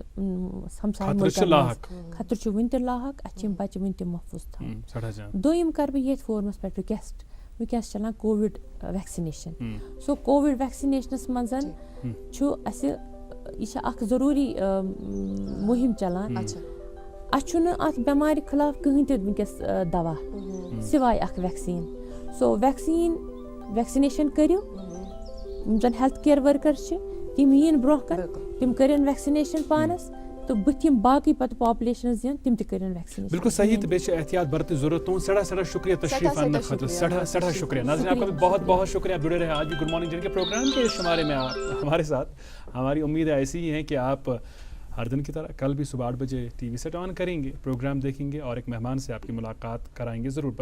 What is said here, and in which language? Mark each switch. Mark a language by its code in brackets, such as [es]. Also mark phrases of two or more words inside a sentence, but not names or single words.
[ks] ہمساے مُلکن منٛز خطرٕ چھُ وُنہِ تہِ لاحق اسہِ چھِ یِم بچہِ وُنہِ تہِ محفوٗظ تھاوٕنۍ دوٚیِم کرٕ بہٕ ییٚتھۍ فورمس پٮ۪ٹھ رِکویسٹ وٕنکیٚس چلان کووِڈ ویکسِنیشن سو کووِڈ ویکسِنیشنس منٛز چھُ اسہِ یہِ چھِ اکھ ضروٗری مُہِم چلان اسہِ چھُنہٕ اتھ بٮ۪مارِ خٕلاف کٕہٕنۍ تہِ وٕنکیٚس دوا سِواے اکھ ویکسیٖن سو ویکسِنیشن کٔرِو یِم زن [en] health care worker [ks] چھِ تِم یِن برونٛہہ کن تِم کٔرِنۍ ویکسِنیشن پانس تو بتیم باقی پتہ پاپولیشن دین تم تہ کرن ویکسینیشن. [ur] بالکل صحیح. [ks] تو بیچ احتیاط برتن ضرورت تو سڑا شکریہ تشریف آنے خاطر سڑا شکریہ. [ur] ناظرین آپ کا بھی بہت بہت شکریہ. آپ جڑے رہے آج بھی گڈ مارننگ جن کے پروگرام کے شمارے میں آپ ہمارے ساتھ. ہماری امید ایسی ہی ہے کہ آپ ہر دن کی طرح کل بھی صبح 8 بجے [en] TV set [ur] آن کریں گے, پروگرام دیکھیں گے اور ایک مہمان سے آپ کی ملاقات کرائیں گے ضرور.